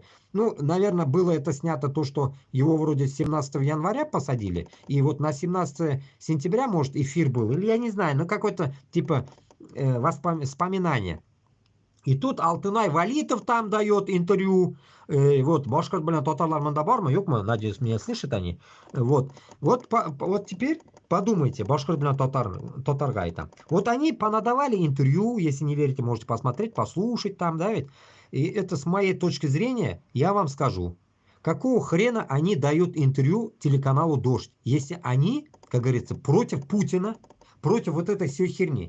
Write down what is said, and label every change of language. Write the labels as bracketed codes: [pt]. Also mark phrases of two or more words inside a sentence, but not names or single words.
[ru] Ну, наверное, было это снято то, что его вроде 17 января посадили, и вот на 17 сентября, может, эфир был, или я не знаю, ну, какой-то типа вспоминание. И тут Алтынай Валитов там дает интервью. Вот, [tt] Башкорт, блин, татарлар мында бармы, юкмы? [ru] Надеюсь, меня слышат они. Вот теперь подумайте, Башкорт, блин, татаргай там. Вот они понадавали интервью, если не верите, можете посмотреть, послушать там, да ведь? И это с моей точки зрения, я вам скажу, какого хрена они дают интервью телеканалу «Дождь», если они, как говорится, против Путина, против вот этой всей херни.